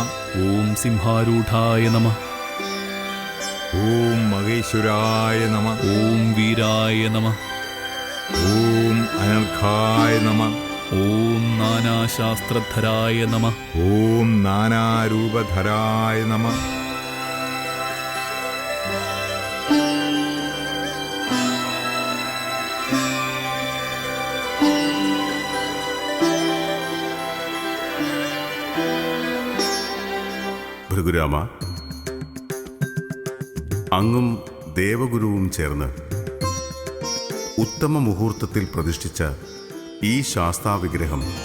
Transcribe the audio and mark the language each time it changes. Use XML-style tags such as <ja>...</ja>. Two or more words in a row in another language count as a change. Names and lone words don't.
<sa>ओम सिंहारूढ़ाय नमः। ओम महेश्वराय नमः। ओम वीराय नमः। ओम अनर्घाय नमः। ओम नानाशास्त्रधराय नमः। ओम नानारूपधराय नमः।</sa> <ml>ഭൃഗുരാമ, അങ്ങും ദേവഗുരുവും ചേർന്ന് ഉത്തമ മുഹൂർത്തത്തിൽ പ്രതിഷ്ഠിച്ച ഈ ശാസ്താവിഗ്രഹം</ml>